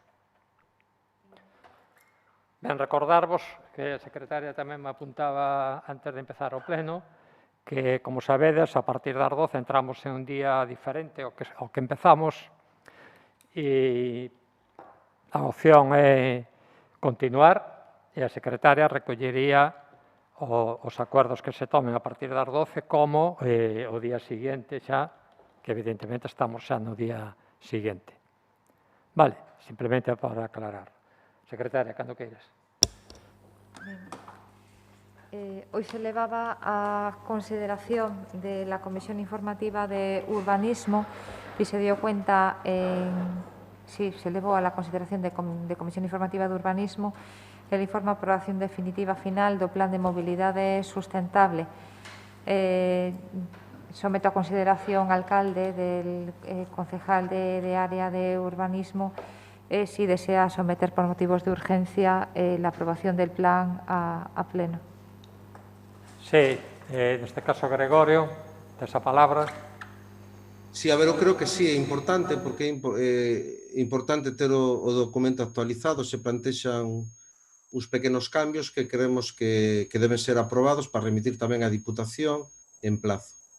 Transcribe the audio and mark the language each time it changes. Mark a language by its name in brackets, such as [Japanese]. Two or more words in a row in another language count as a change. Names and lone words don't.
[Galician] Ben, recordarvos que a secretaria tamén me apuntaba antes de empezar o pleno que, como sabedes, a partir das 12 entramos en un día diferente ao que empezamos e a opción é continuar e a secretaria recollería os acordos que se tomen a partir das 12 como o día seguinte xa, que evidentemente estamos xa no día seguinte. Vale, simplemente para aclarar. Secretaria, cando queiras. [Spanish] Hoy se elevaba a consideración de la Comisión Informativa de Urbanismo y se dio cuenta, sí, se elevó a la consideración de Comisión Informativa de Urbanismo el informe de aprobación definitiva final do Plan de Mobilidade Sustentable. Someto a consideración al alcalde del concejal de área de urbanismo si desea someter por motivos de urgencia la aprobación del plan a pleno. [Galician] Sí, neste caso Gregorio, tes a palabra. Sí, a ver, eu creo que sí, é importante, porque é importante ter o documento actualizado, se plantexan uns pequenos cambios que creemos que deben ser aprobados para remitir tamén a Diputación en plazo.